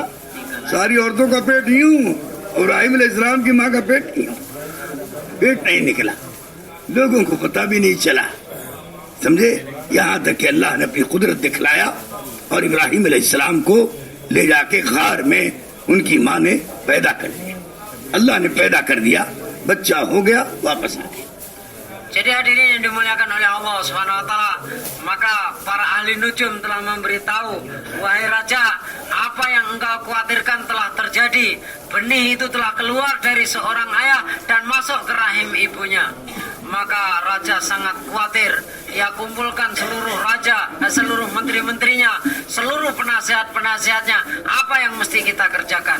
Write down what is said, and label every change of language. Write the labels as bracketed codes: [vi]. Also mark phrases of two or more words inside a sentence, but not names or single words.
[hi] सारी औरतों का पेट यूं, इब्राहिम अलैहिस्सलाम की माँ का पेट यूं, पेट नहीं निकला, लोगों को पता भी नहीं चला। समझे? यहाँ तक कि अल्लाह ने अपनी कुदरत दिखलाया और इब्राहिम अलैहिस्सलाम को ले जाके गार में उनकी माँ ने पैदा कर दिया, अल्लाह ने पैदा कर दिया, बच्चा हो गया, वापस आ गया। [id] Jadi hadirin yang dimuliakan oleh [ar] الله سبحانه وتعالى, [id] maka para ahli nujum telah memberitahu, wahai raja, apa yang engkau khawatirkan telah terjadi. Benih itu telah keluar dari seorang ayah dan masuk ke rahim ibunya. Maka raja sangat khawatir. Ia kumpulkan seluruh raja, seluruh menteri-menterinya, seluruh penasihat-penasihatnya, apa yang mesti kita kerjakan.